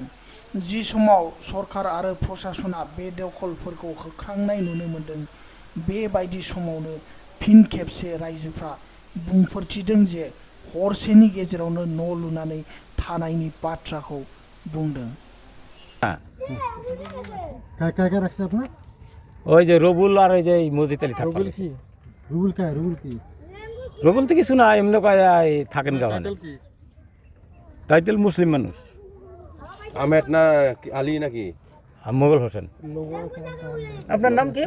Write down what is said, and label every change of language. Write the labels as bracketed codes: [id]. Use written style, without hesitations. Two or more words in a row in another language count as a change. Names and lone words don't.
[brx] जि समाव सरकार आरो प्रशासना बेदखलफोरखौ होख्रांनाय नुनो मोन्दों, बेबायदि समावनो फिन खेबसे रायजोफ्रा बुंफोरथिदों जे हरसेनि गेजेरावनो न' लुनानै थानायनि बाथ्राखौ बुंदों। [bn] क्या रखছে আপনার? ওই যে রবুল আর ওই যে মসজিদ আলী থাকবে। রুবুল কি? রুবুল কা রুবুল কি? রবুল তো কিছু না, এমনি কয় থাকেন গাওয়ানে। টাইটেল মুসলিম মানুষ। আহমেদ না আলী নাকি? মোগল হোসেন। আপনার নাম কি?